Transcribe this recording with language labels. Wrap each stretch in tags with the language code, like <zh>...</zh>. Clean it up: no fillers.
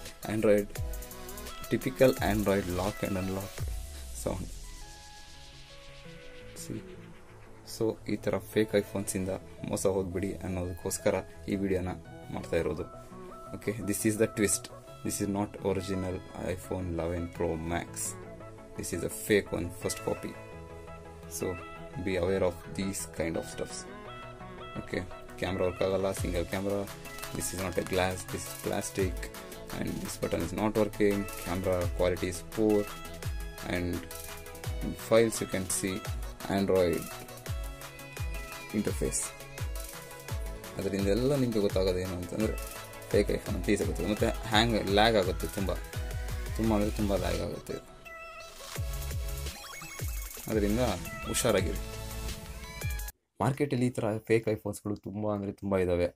<en>Android typical android lock and unlock sound.</en> <kn>So ಈ ಥರ fake ಐಫೋನ್ಸಿಂದ ಮೋಸ ಹೋಗ್ಬಿಡಿ ಅನ್ನೋದಕ್ಕೋಸ್ಕರ ಈ ವಿಡಿಯೋನ ಮಾಡ್ತಾ ಇರೋದು.</kn> <en>Okay, this is the twist. This is not original iPhone 11 Pro Max. This is a fake one, first copy. So be aware of these kind of stuffs. Okay,</en> <kn>camera work agalla,</kn> <en>single camera. This is not a glass, this is plastic, and this button is not working. Camera quality is poor, and in files you can see Android interface.</en> <kn>ಅದರಿಂದೆಲ್ಲ ನಿಮಗೆ ಗೊತ್ತಾಗೋದು ಏನು ಅಂತಂದರೆ fake iPhone ಅಂತ ಈಸಾಗುತ್ತೆ. ಮತ್ತು lag ಆಗುತ್ತೆ, ತುಂಬ ಅಂದರೆ ತುಂಬ ಲ್ಯಾಗ್ ಆಗುತ್ತೆ. ಅದರಿಂದ ಹುಷಾರಾಗಿರಿ. ಮಾರ್ಕೆಟಲ್ಲಿ ಈ ಥರ ಫೇಕ್ ಐಫೋನ್ಸ್ಗಳು ತುಂಬ ಅಂದರೆ ತುಂಬ ಇದ್ದಾವೆ.</kn>